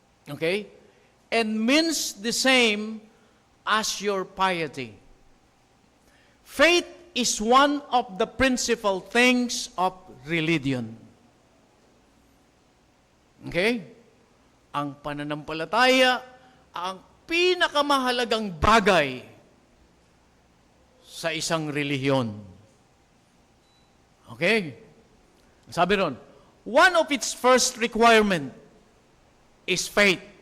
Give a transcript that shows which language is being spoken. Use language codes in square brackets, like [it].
[en] Okay? And means the same as your piety. Faith is one of the principal things of religion. Okay? [tl] Ang pananampalataya, ang pinakamahalagang bagay sa isang relihiyon. [en] Okay? [tl] Sabi ron, [en] one of its first requirement is faith.